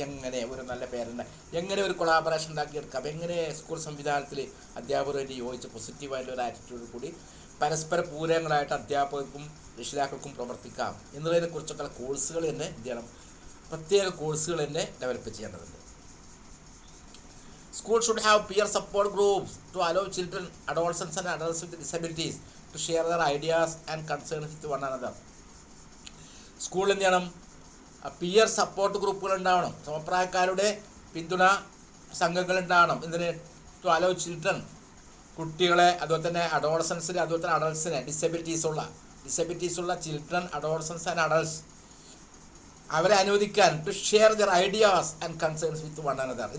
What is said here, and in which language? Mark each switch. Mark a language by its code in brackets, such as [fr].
[ml] എങ്ങനെ ഒരു നല്ല പേരൻ്റ്, എങ്ങനെ ഒരു കൊളാബറേഷൻ ഉണ്ടാക്കിയെടുക്കാം, എങ്ങനെ സ്കൂൾ സംവിധാനത്തിൽ അധ്യാപകരുമായിട്ട് യോജിച്ച് പോസിറ്റീവായിട്ടുള്ള ഒരു ആറ്റിറ്റ്യൂഡ് കൂടി പരസ്പര പൂരകങ്ങളായിട്ട് അധ്യാപകർക്കും രക്ഷിതാക്കൾക്കും പ്രവർത്തിക്കാം എന്നതിനെക്കുറിച്ചൊക്കെ കോഴ്സുകൾ തന്നെ എന്ത് ചെയ്യണം, പ്രത്യേക കോഴ്സുകൾ തന്നെ ഡെവലപ്പ് ചെയ്യേണ്ടതുണ്ട്. [en] Schools should have peer support groups to allow children, adolescents and adults with disabilities to share their ideas and concerns with one another. [ml] സ്കൂളിൽ എന്ത് ചെയ്യണം, പിയർ സപ്പോർട്ട് ഗ്രൂപ്പുകൾ ഉണ്ടാവണം, സമപ്രായക്കാരുടെ പിന്തുണ സംഘങ്ങൾ ഉണ്ടാവണം. [en] ഇതിന് to allow children, [ml] കുട്ടികളെ, അതുപോലെ തന്നെ അഡോളസൻസിനെ, അതുപോലെ തന്നെ അഡൾട്ട്സിനെ, [en] disabilities ഉള്ള children, adolescents and adults, [ml] അവരെ അനുവദിക്കാൻ [en] To share their ideas and concerns with one another.